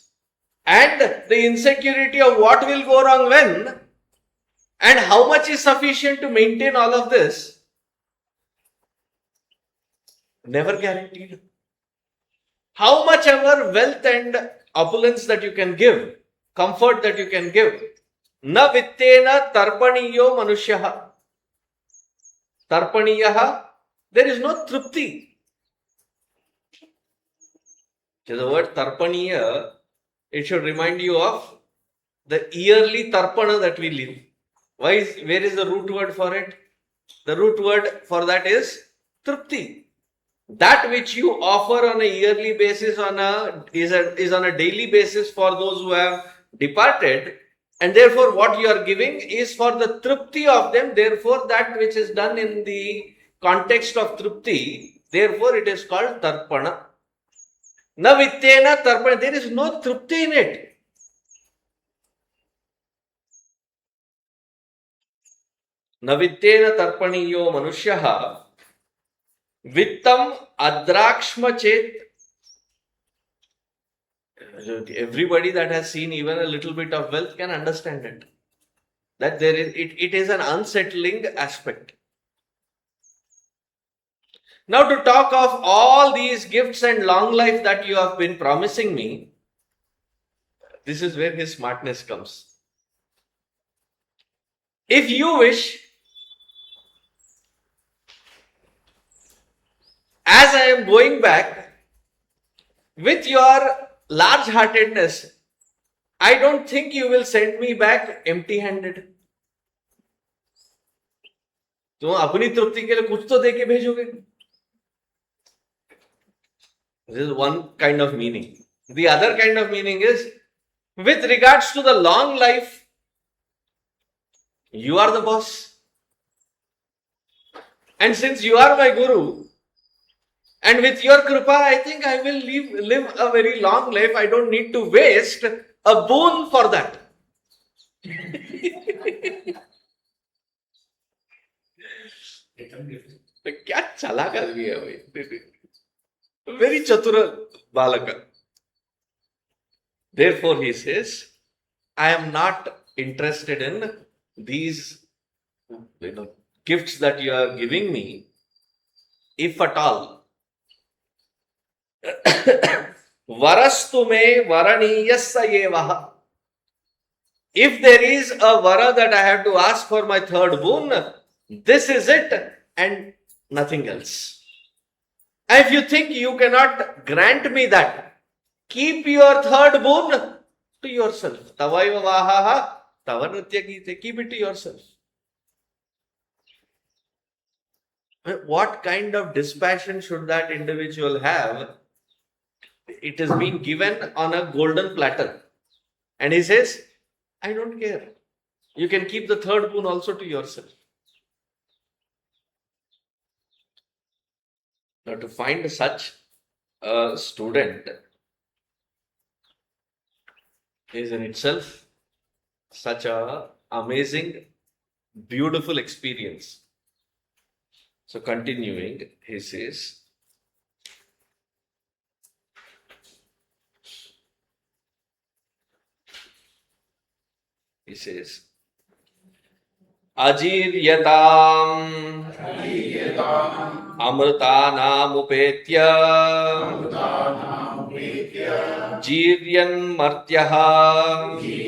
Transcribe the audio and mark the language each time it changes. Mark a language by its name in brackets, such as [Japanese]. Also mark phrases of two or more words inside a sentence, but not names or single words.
[English] And the insecurity of what will go wrong when and how much is sufficient to maintain all of this, never guaranteed. How much ever wealth and opulence that you can give, comfort that you can give, [Sanskrit] न वित्तेन तर्पणीयो मनुष्यः. Tarpaniyaha, [English] there is no trupti. The word tarpaniya, it should remind you of the yearly tarpana that we live. Where is the root word for it? The root word for that is trupti. That which you offer on a yearly basis is on a daily basis for those who have departed, and therefore what you are giving is for the trupti of them. Therefore that which is done in the context of trupti, therefore it is called tarpana. [Sanskrit] न वित्तेन तर्पण, [English] there is no trupti in it. [Sanskrit] न वित्तेन तर्पणीयो मनुष्यो वित्तम् अद्राक्ष्म चेत्. [English] Everybody that has seen even a little bit of wealth can understand it. That it is an unsettling aspect. Now to talk of all these gifts and long life that you have been promising me, this is where his smartness comes. If you wish, as I am going back, with your large-heartedness, I don't think you will send me back empty-handed. [Hindi] तुम अपनी तृप्ति के लिए कुछ तो दे के भेजोगे. [English] This is one kind of meaning. The other kind of meaning is, with regards to the long life, you are the boss. And since you are my guru, and with your kripa, I think I will live a very long life. I don't need to waste a boon for that. [Hindi] क्या चालाक आदमी है भाई. [Sanskrit] Very चतुर बालक. [English] Therefore he says, I am not interested in these gifts that you are giving me, if at all. [Sanskrit] वरस्तु मे वरणीयः स एव. [English] If there is a vara that I have to ask for my third boon, this is it and nothing else. And if you think you cannot grant me that, Keep your third boon to yourself. [Sanskrit] तवैव वाहाः तव नृत्यगीते. [English] Keep it to yourself. What kind of dispassion should that individual have? It has been given on a golden platter. And he says, I don't care. You can keep the third boon also to yourself. Now, to find such a student is in itself such a amazing, beautiful experience. So, continuing, he says, [Sanskrit] अजीर्यताममृतानामुपेत्य जीर्यन्मर्त्यः